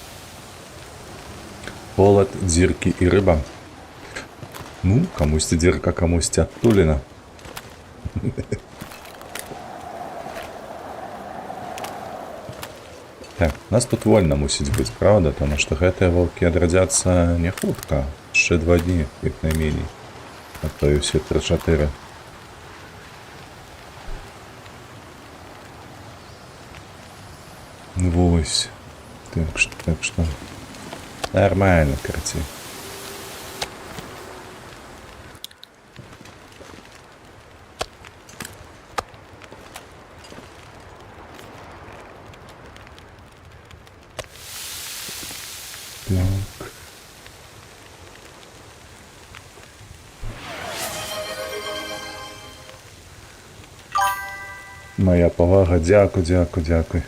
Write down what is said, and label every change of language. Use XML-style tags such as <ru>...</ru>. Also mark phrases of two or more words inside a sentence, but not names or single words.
<uk>Холод, дзірки і риба. Ну, комусь дірка, комусь туліна. Так, нас тут вольно мусить бути, правда? Тому що</uk> <be>гэтыя волки адрадзяцца не хутка.</be> <uk>Ще 2 дні, як найменей. А то і всі 3-4. Вось.</uk> <ru>Так что. Нормально, короче. Так.</ru> <uk>Моя повага, дякую, дякую, дякую.</uk>